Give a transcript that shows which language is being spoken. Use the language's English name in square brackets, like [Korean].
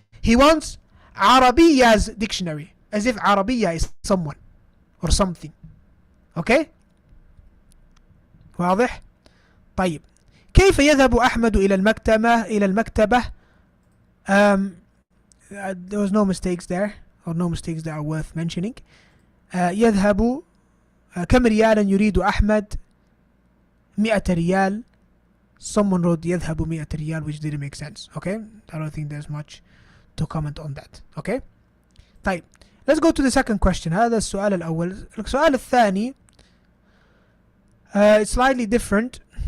[English] He wants Arabiya's dictionary, as if Arabiya is someone or something. Okay? [Arabic] واضح؟ طيب. كيف يذهب أحمد إلى المكتبة؟ [English] There was no mistakes there, or no mistakes that are worth mentioning. [Arabic] يذهب كم ريالا يريد أحمد؟ 100 ريال. [English] Someone wrote [Arabic] يذهب 100 ريال, [English] which didn't make sense. Okay? I don't think there's much to comment on that. Okay? [Arabic] طيب. [English] Let's go to the second question. [Arabic] هذا السؤال الأول. السؤال الثاني [English] it's slightly different.